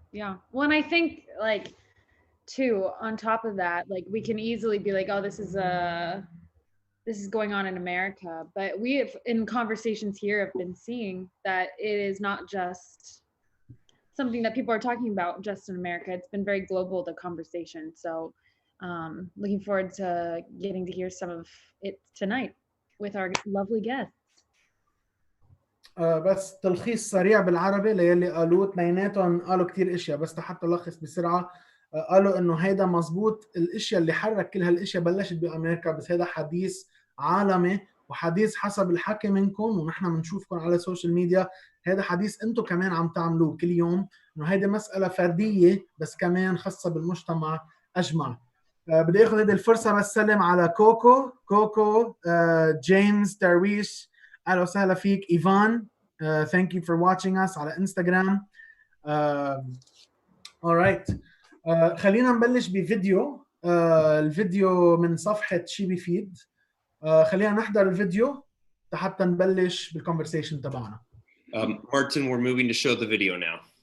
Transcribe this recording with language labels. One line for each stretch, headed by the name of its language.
English: Well, and I think like too, on top of that, like we can easily be like, oh, this is going on in America, but we have in conversations here have been seeing that it is not just something that people are talking about just in America. It's been very global, the conversation. So looking forward to getting to hear some of it tonight with our lovely guests.
Arabic: بس تلخيص سريع بالعربي للي قالوه، اثنيناتهم قالوا كتير اشياء، بس حتى لخص بسرعه. قالوا انه هيدا مزبوط، الاشياء اللي حرك كل هالاشياء بلشت بامريكا، بس هذا حديث عالمي وحديث حسب الحكي منكم ونحن بنشوفكم على السوشيال ميديا. هذا حديث انتم كمان عم تعملوه كل يوم، انه هيدي مساله فرديه بس كمان خاصه بالمجتمع اجمع. بدي اخذ هذه الفرصه بس سلم على كوكو جيمس درويش، اهلا وسهلا فيك. ايفان,
English: thank you for watching us
Arabic: على انستغرام. alright. خلينا نبلش بفيديو. الفيديو من صفحة شي بيفيد. خلينا نحضر الفيديو حتى نبلش بالconversation تبعنا.
English: Martin, we're moving to show the video now.